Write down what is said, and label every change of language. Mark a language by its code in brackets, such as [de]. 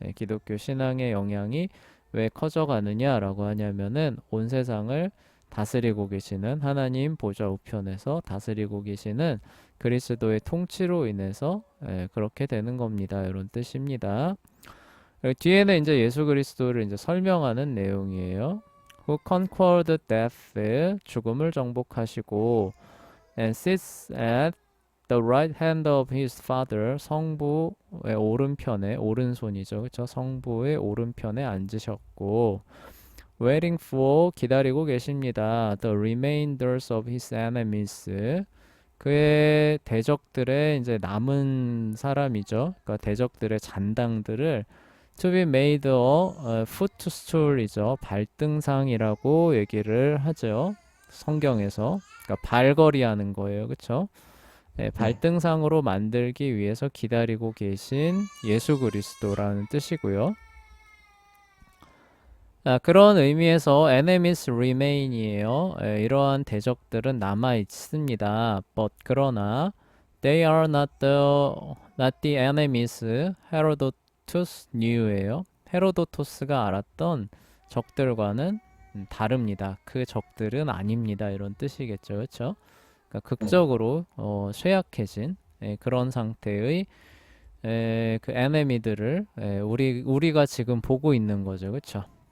[ko] 기독교 신앙의 영향이 왜 커져가느냐라고 하냐면은 온 세상을 다스리고 계시는 하나님 보좌 우편에서 다스리고 계시는 그리스도의 통치로 인해서 그렇게 되는 겁니다. 이런 뜻입니다. 그리고 뒤에는 이제 예수 그리스도를 이제 설명하는 내용이에요. [en] Who conquered death, [ko] 죽음을 정복하시고, [en] and sits at the right hand of his father, [ko] 성부의 오른편에, 오른손이죠. 그쵸? 성부의 오른편에 앉으셨고, [en] waiting for, [ko] 기다리고 계십니다. [en] The remainders of his enemies, [ko] 그의 대적들의 이제 남은 사람이죠. 그러니까 대적들의 잔당들을 [en] to be made a footstool [ko] 이죠. 발등상이라고 얘기를 하죠. 성경에서. 그러니까 발걸이 하는 거예요. 그쵸? 네. 발등상으로 만들기 위해서 기다리고 계신 예수 그리스도라는 뜻이고요. 그런 의미에서 [en] enemies remain [ko] 이에요. 이러한 대적들은 남아 있습니다. [en] But [ko] 그러나 [en] they are not the enemies Herodotus knew예요. [ko] 헤로도토스가 알았던 적들과는 다릅니다. 그 적들은 아닙니다. 이런 뜻이겠죠. 그렇죠? 그러니까 극적으로 쇠약해진 그런 상태의 그 에네미들을 우리가 지금 보고 있는 거죠. 그렇죠?